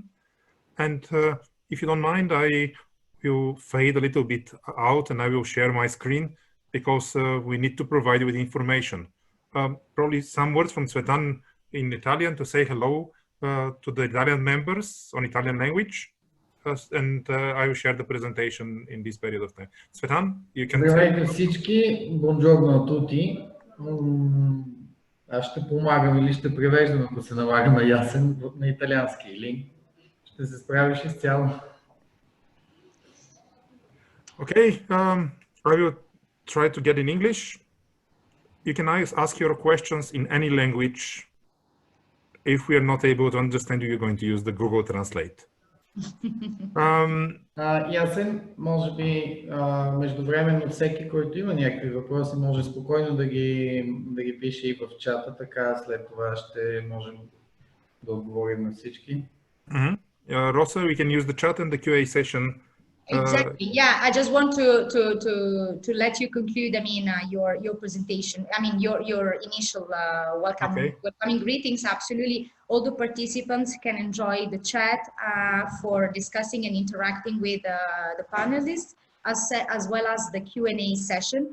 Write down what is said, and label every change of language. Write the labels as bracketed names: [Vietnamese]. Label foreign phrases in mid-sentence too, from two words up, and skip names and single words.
[English] And if you don't mind, I will fade a little bit out, and I will share my screen, because we need to provide you with information. Probably some words from Svetan in Italian to say hello to the Italian members on Italian language, and I will share the presentation in this period of time. Svetan, you can say. [Bulgarian] Здравейте всички, [Italian] buongiorno a tutti. [Bulgarian] Аз ще помагам или ще превеждам, ако се налага, на Ясен на италиански, или ще се справиш изцяло? [English] Okay, I will try to get in English. You can ask your questions in any language. If we are not able to understand you, you're going to use the Google Translate. [Bulgarian] Ясен, може би междувременно всеки, който има някакви въпроси, може спокойно да ги пише и в чата, така след това ще можем да отговорим на всички. [English] Rosa, we can use the chat and the QA session Exactly. Yeah, I just want to let you conclude. I mean, your presentation. I mean, your initial welcoming greetings. Absolutely, all the participants can enjoy the chat for discussing and interacting with the panelists, as well as the Q&A session.